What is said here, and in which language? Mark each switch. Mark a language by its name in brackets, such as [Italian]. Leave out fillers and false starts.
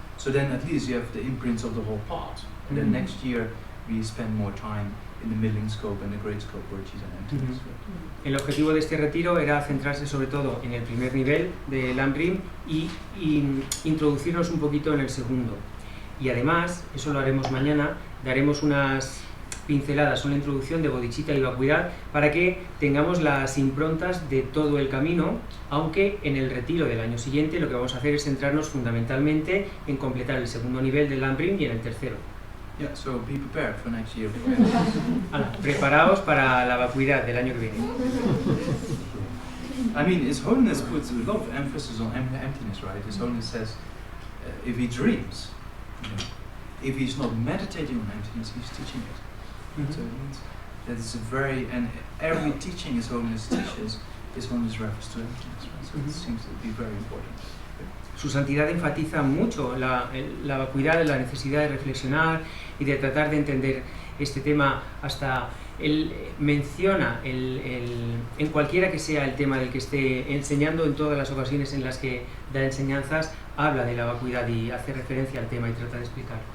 [English] So then at least you have the imprints of the whole part. And then next year we spend more time in the middling scope and the great scope, bodhicitta and emptiness. [Spanish] El objetivo de este retiro era centrarse sobre todo en el primer nivel del Lamrim y introducirnos un poquito en el segundo. Y además, eso lo haremos mañana, daremos unas pinceladas, una introducción de bodhicitta y vacuidad para que tengamos las improntas de todo el camino, aunque en el retiro del año siguiente lo que vamos a hacer es centrarnos fundamentalmente en completar el segundo nivel del Lamrim y en el tercero. [English] Yeah, so be prepared for next year. [Spanish] Preparaos para la vacuidad del año que viene. [English] I mean, His Holiness puts a lot of emphasis on emptiness, right? His Holiness says, if he dreams, if he's not meditating on emptiness, he's teaching it. So it means that it's a very, and every teaching His Holiness teaches, His Holiness refers to emptiness, right? So it seems to be very important. [Spanish] Su santidad enfatiza mucho la vacuidad, la necesidad de reflexionar y de tratar de entender este tema. Hasta él menciona en cualquiera que sea el tema del que esté enseñando, en todas las ocasiones en las que da enseñanzas, habla de la vacuidad y hace referencia al tema y trata de explicarlo.